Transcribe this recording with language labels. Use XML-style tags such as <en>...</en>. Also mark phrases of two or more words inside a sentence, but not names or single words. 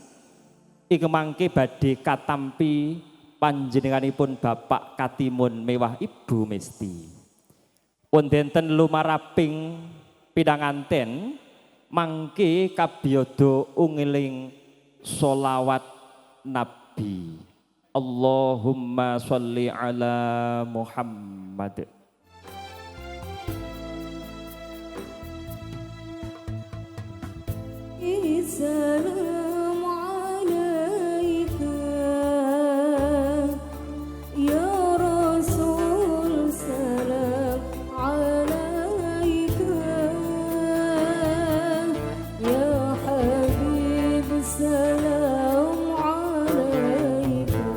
<jv>Ing mangke badhe katampi panjenenganipun Bapak Katimun mewah Ibu Mesti. Wonten lumaraping pinanganten mangke kabiyada ungeling sholawat Nabi.</jv> <ar>اللهم صل على محمد. السلام عليك يا رسول سلام عليك يا حبيب سلام عليك</ar>